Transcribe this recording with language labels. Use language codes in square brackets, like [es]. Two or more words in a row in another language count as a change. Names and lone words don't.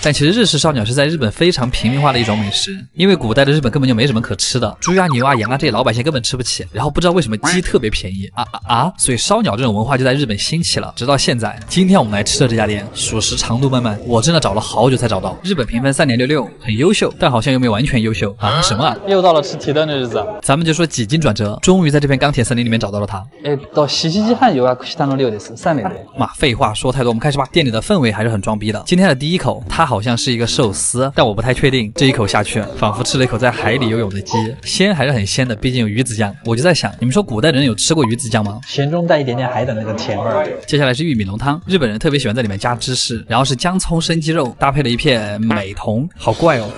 [zh] 但其实日式烧鸟是在日本非常平民化的一种美食，因为古代的日本根本就没什么可吃的，猪啊、牛啊、羊啊这些老百姓根本吃不起，然后不知道为什么鸡特别便宜所以烧鸟这种文化就在日本兴起了，直到现在。今天我们来吃的这家店，属实长路漫漫，我真的找了好久才找到。日本评分3.66，很优秀，但好像又没有完全优秀啊？什么啊？又到了吃提灯的日子，咱们就说几经转折，终于在这片钢铁森林里面找到了它。到西西汉有啊， [ja] したの量です。3名で。 [zh] 妈，废话说太多，我们开始吧。店里的氛围还是很装逼的。今天的第一口，它好像是一个寿司，但我不太确定。这一口下去，仿佛吃了一口在海里游泳的鸡，鲜还是很鲜的，毕竟有鱼子酱。我就在想，你们说古代人有吃过鱼子酱吗？咸中带一点点海的那个甜味儿。接下来是玉米浓汤，日本人特别喜欢在里面加芝士，然后是姜葱生鸡肉，搭配了一片美瞳，好怪哦。